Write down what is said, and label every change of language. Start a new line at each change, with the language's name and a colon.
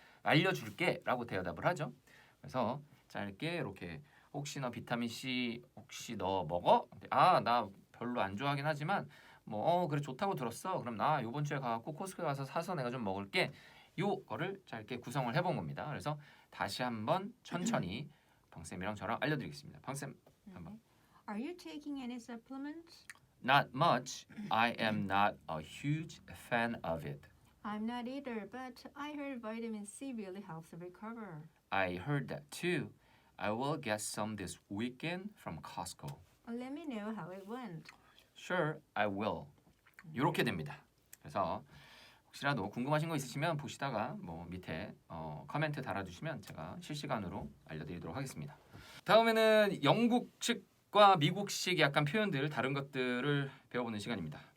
Korean: 알려줄게 라고 대답을 하죠. 그래서 짧게 이렇게 혹시 너 비타민 C 혹시 너 먹어? 나 별로 안 좋아하긴 하지만 그래 좋다고 들었어. 그럼 나 이번 주에 가갖고 코스코에 가서 사서 내가 좀 먹을게. 요거를 짧게 구성을 해본 겁니다. 그래서 다시 한번 천천히 방쌤이랑 저랑 알려드리겠습니다. 방쌤 한번.
English: Are you taking any supplements? Not much. I am not a huge fan of it. I'm not either, but I heard vitamin C really helps recover. I heard that too. I will get some this weekend from Costco. Let me know how it went. Sure, I will.
Korean: 이렇게 됩니다. 그래서 혹시라도 궁금하신 거 있으시면 보시다가 밑에 코멘트 달아주시면 제가 실시간으로 알려드리도록 하겠습니다. 다음에는 영국식과 미국식 약간 표현들 다른 것들을 배워보는 시간입니다.